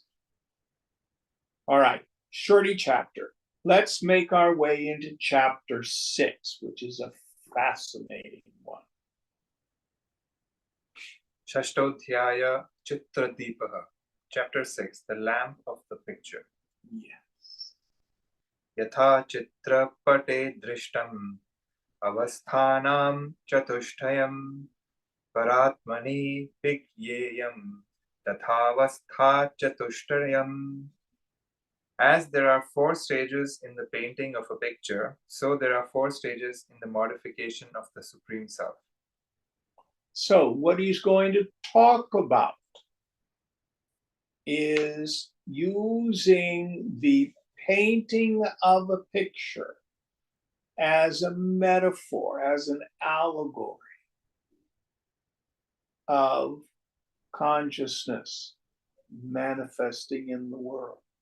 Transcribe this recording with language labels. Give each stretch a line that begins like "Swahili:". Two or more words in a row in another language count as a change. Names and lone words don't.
English: All right, shorty chapter. Let's make our way into chapter 6, which is a fascinating one.
Sanskrit: Shashtodhyaya Chitradipah.
English: Chapter 6, the lamp of the picture. Yes.
Sanskrit: Yatha chitrapate drishtam avasthanam chatushthayam paratmani vigyeyam tathavastha chatushtayam.
English: As there are 4 stages in the painting of a picture, so there are 4 stages in the modification of the Supreme Self. So, what he's going to talk about is using the painting of a picture as a metaphor, as an allegory of consciousness manifesting in the world.